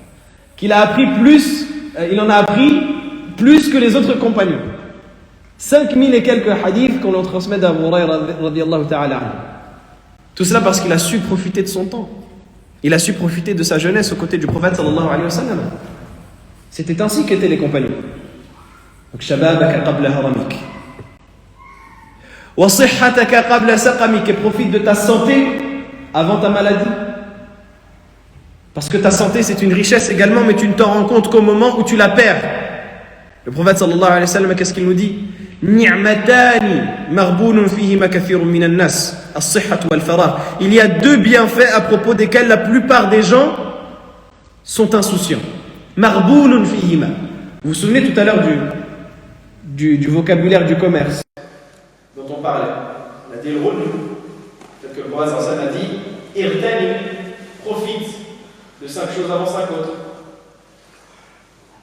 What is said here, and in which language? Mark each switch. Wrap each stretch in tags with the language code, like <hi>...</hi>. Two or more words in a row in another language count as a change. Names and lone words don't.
<fr>Qu'il a appris plus, il en a appris plus que les autres compagnons. 5000 et quelques hadiths qu'on en transmet d'Abu Hurayra</fr> <ar>رضي الله تعالى عنه.</ar> <fr>Tout cela parce qu'il a su profiter de son temps. Il a su profiter de sa jeunesse aux côtés du prophète</fr> <ar>صلى الله عليه وسلم.</ar> <fr>C'était ainsi qu'étaient les compagnons. Donc,</fr> <ar>شبابك قبل هرمك. وصحتك قبل سقمك.</ar> <fr>Et profite de ta santé avant ta maladie. Parce que ta santé, c'est une richesse également, mais tu ne t'en rends compte qu'au moment où tu la perds. Le prophète</fr> <ar>صلى الله عليه وسلم,</ar> <fr>qu'est-ce qu'il nous dit?</fr> <ar>نعمتان مغبون فيهما كثير من الناس الصحة والفراغ.</ar> <fr>Il y a deux bienfaits à propos desquels la plupart des gens sont insouciants.</fr> <ar>مغبون فيهما.</ar> <fr>Vous vous souvenez tout à l'heure du vocabulaire du commerce dont on parlait? On a dit le rôle. Peut-être que le prophète</fr> <ar>صلى الله عليه وسلم</ar> <fr>a dit irtani, profite de 5 choses avant 5 autres.</fr>